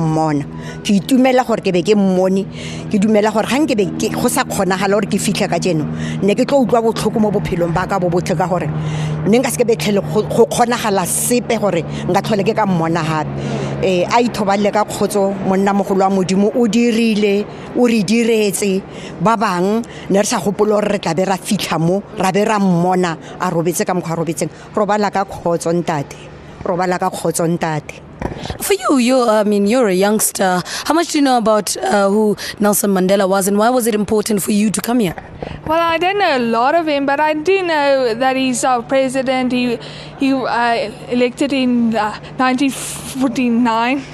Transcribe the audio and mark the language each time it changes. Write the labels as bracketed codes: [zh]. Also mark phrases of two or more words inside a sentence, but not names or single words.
[tn] mmona ke itumela gore ke be ke mmone ke dumela gore ga nke be ke go sa kgonagala gore ke fitlhe ka jeno ne ke tlo utlwa botlhoko mo bophelong ba ka bo botlhe ka gore ne nka se ke betlhele go kgonagala sepe gore nka tlhole ke ka mmona gape a ithoballe ka kgotso monna mogolo wa modimo o dirile o re diretse ba bang ne re sa gopolo re tla be ra fitlha mo ra be ra mmona a robetse ka mokgwa robetseng robala ka kgotso ntate robala ka kgotso ntate. [en] For you, you're a youngster. How much do you know about who Nelson Mandela was, and why was it important for you to come here? Well, I don't know a lot of him, but I do know that he's our president. He elected in 1949.